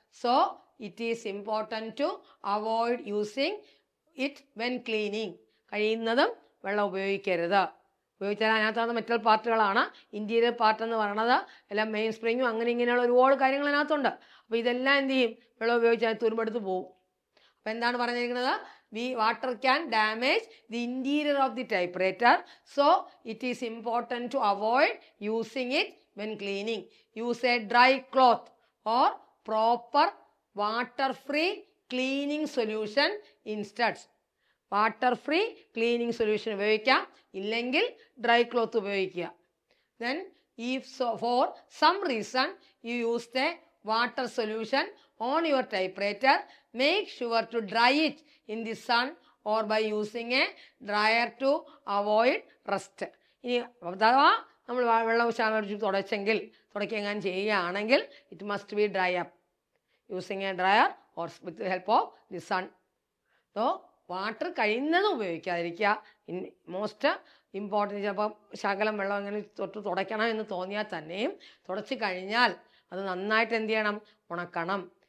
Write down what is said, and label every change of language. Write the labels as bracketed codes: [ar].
[en] So it is important to avoid using it when cleaning. [ml] കഴിയുന്നതും വെള്ളം ഉപയോഗിക്കരുത്. ഉപയോഗിച്ചാൽ അതിനകത്തുള്ള മെറ്റൽ പാർട്ടുകളാണ്. ഇൻറ്റീരിയർ പാർട്ട് എന്ന് പറയുന്നത് എല്ലാം മെയിൻ സ്പ്രിങ്ങും അങ്ങനെ ഇങ്ങനെയുള്ള ഒരുപാട് കാര്യങ്ങൾ അതിനകത്തുണ്ട്. അപ്പോൾ ഇതെല്ലാം എന്ത് ചെയ്യും, വെള്ളം ഉപയോഗിച്ചാൽ തുരുമ്പെടുത്ത് പോകും. അപ്പോൾ എന്താണ് പറഞ്ഞിരിക്കുന്നത്, [en] water can damage the interior of the typewriter, so it is important to avoid using it when cleaning. Use a dry cloth or proper water-free cleaning solution instead. Water-free cleaning solution [ml] ഉപയോഗിക്കാം, ഇല്ലെങ്കിൽ dry cloth ഉപയോഗിക്കുക. [en] Then if so, for some reason you use the water solution on your typewriter, make sure to dry it in the sun or by using a dryer to avoid rust. [ml] ഇനി അഥവാ നമ്മൾ വെള്ളം ശാഖടിച്ച് തുടയ്ക്കെങ്ങാൻ ചെയ്യുകയാണെങ്കിൽ [en] It must be dry up using a dryer or with help of the sun. So water [ml] കഴിയുന്നതും ഉപയോഗിക്കാതിരിക്കുക. [en] Most important. [ml] ചിലപ്പോൾ ശകലം വെള്ളം അങ്ങനെ തുടയ്ക്കണം എന്ന് തോന്നിയാൽ തന്നെയും തുടച്ച് കഴിഞ്ഞാൽ അത് നന്നായിട്ട് എന്ത് ചെയ്യണം, ഉണക്കണം.